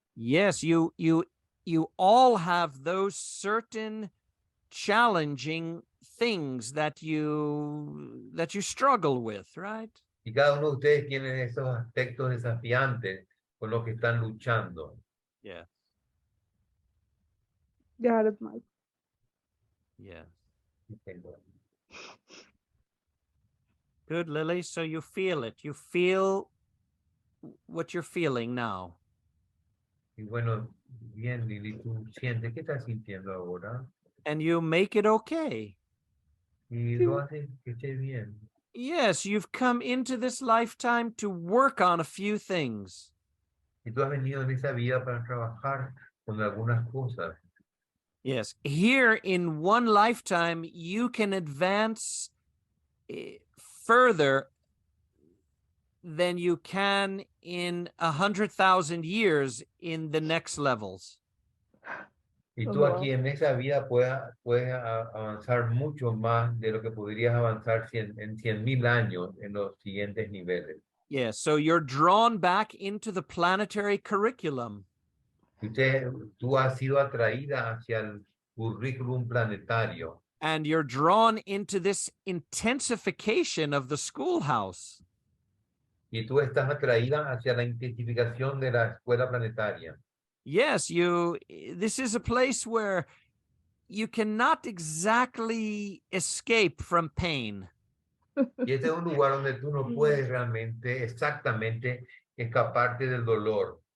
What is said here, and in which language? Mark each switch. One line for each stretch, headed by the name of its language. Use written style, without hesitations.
English: Yes, you all have those certain challenging things that you struggle with, right?
Spanish: Y cada uno de ustedes tiene esos aspectos desafiantes con los que están luchando.
English: Yeah. Got it, Mike. Yeah. Okay. Good, Lily. So you feel it. You feel what you're feeling now.
Spanish: Y bueno, bien, Lili, ¿tú sientes qué estás sintiendo ahora?
English: And you make it okay.
Spanish: Y lo haces que esté bien.
English: Yes, you've come into this lifetime to work on a few things.
Spanish: Y tú has venido en esa vida para trabajar con algunas cosas.
English: Yes. Here in one lifetime, you can advance further than you can in 100,000 years in the next levels.
Spanish: Y
English: Oh,
Spanish: tú
English: wow.
Spanish: aquí en esa vida puedes avanzar mucho más de lo que podrías avanzar en 100.000 años en los siguientes niveles.
English: Yes. So you're drawn back into the planetary curriculum.
Spanish: Y tú has sido atraída hacia el currículum planetario
English: And you're drawn into this intensification of the schoolhouse.
Spanish: y tú estás atraída hacia la intensificación de la escuela planetaria.
English: Yes, this is a place where you cannot exactly escape from pain.
Spanish: Y este es un lugar donde tú no puedes realmente, exactamente, escaparte del dolor.